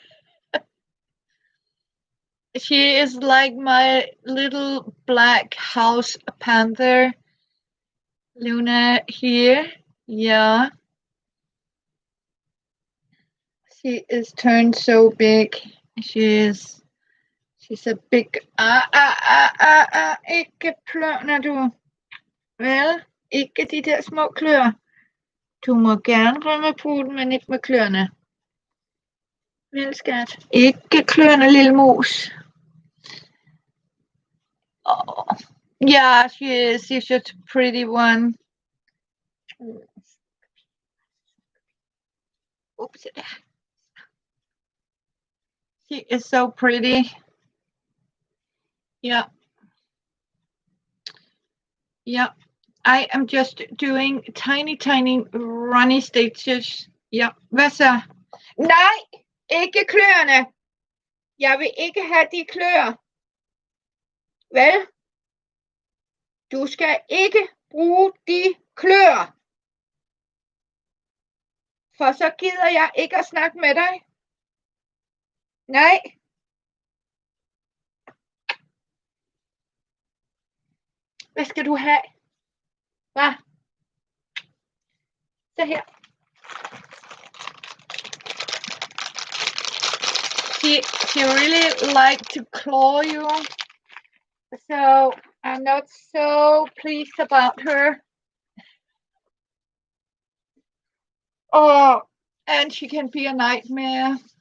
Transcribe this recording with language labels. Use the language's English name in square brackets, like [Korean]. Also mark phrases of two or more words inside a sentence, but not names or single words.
[English] She is like my little black house panther. Luna here. Yeah. She is turned so big. She's a big... [Danish] Ikke plønner du. Vel? Ikke de der små klør. Du må gerne røre på den, men ikke med kløerne. Vel, skat? Ikke kløerne, lille mus. [English] Oh. Yeah, she is. She's just a pretty one. Oops. She is so pretty. Yeah. Yeah. I am just doing tiny runny stitches. [Danish] Ja, hvad så? Nej, ikke kløerne. Jeg vil ikke have de klør. Vel? Du skal ikke bruge de klør. For så gider jeg ikke at snakke med dig. Nej. Hvad skal du have? Hvad? Så her. [English] She really liked to claw you. So I'm not so pleased about her. Oh, and she can be a nightmare.